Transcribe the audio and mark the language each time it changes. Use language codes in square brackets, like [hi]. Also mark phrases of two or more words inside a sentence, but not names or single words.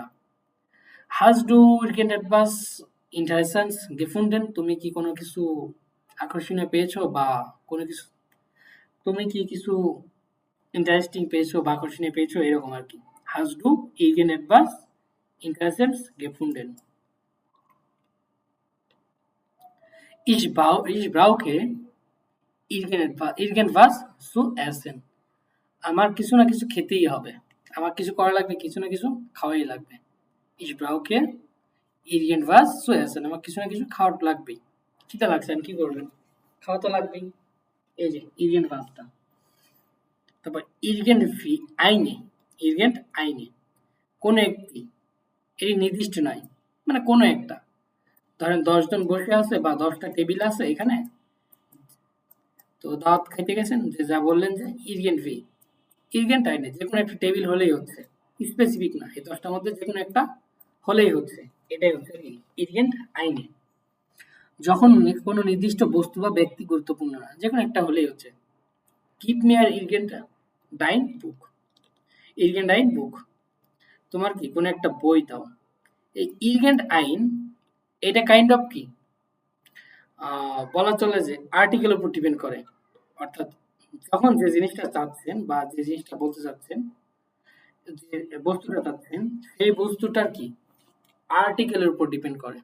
[de] Hast du irgend etwas Interessantes gefunden, [bn] তুমি কি কোনো কিছু আকর্ষণীয় পেয়েছো বা কোনো কিছু, তুমি কি কিছু ইন্টারেস্টিং পেয়েছো বা আকর্ষণীয় পেয়েছো, এরকম আর কি। [de] Hast du irgend etwas Interessantes gefunden. Ich brauche irgendwas zu essen, [bn] আমার কিছু না কিছু খেতেই হবে, আমার কিছু করা লাগবে, কিছু না কিছু খাওয়াই লাগবে। [de] Ich brauche irgendwas zu essen, [bn] আমার কিছু না কিছু খাওয়ার লাগবেই, খিদে লাগছে, আমি কি করবেন, খাওয়া তো লাগবেই। এই যে [de] irgendwasটা। তারপর irgendwie eine, irgend eine, [bn] কোনো একটি, এটি নির্দিষ্ট নয়, মানে কোনো একটা, ধরেন 10 জন বসে আছে বা 10টা টেবিল আছে এখানে, তো দাওয়াত খাইতে গেছেন, যে যা বললেন যে [de] irgendwie, irgend eine, [bn] যে কোনো একটা টেবিল হলেই হচ্ছে, স্পেসিফিক না, এই 10টার মধ্যে যে কোনো একটা হলেই হচ্ছে, এটাই হচ্ছে কি [de] irgend eine। [bn] যখন কোনো নির্দিষ্ট বস্তু বা ব্যক্তি গুরুত্বপূর্ণ না, যে কোনো একটা হলেই হচ্ছে। [de] Gib mir irgendein Buch, irgendein Buch, [bn] তোমার কি কোনো একটা বই দাও। এই irgendein, এটা [en] kind of [bn] কি বলা চলে যে আর্টিকেল উপর ডিপেন্ড করে, অর্থাৎ যখন যে জিনিসটা চাচ্ছেন বা যে জিনিসটা বলতে চাচ্ছেন, যে বস্তুটা চাচ্ছেন, সেই বস্তুটার কি আর্টিকেলের উপর ডিপেন্ড করে।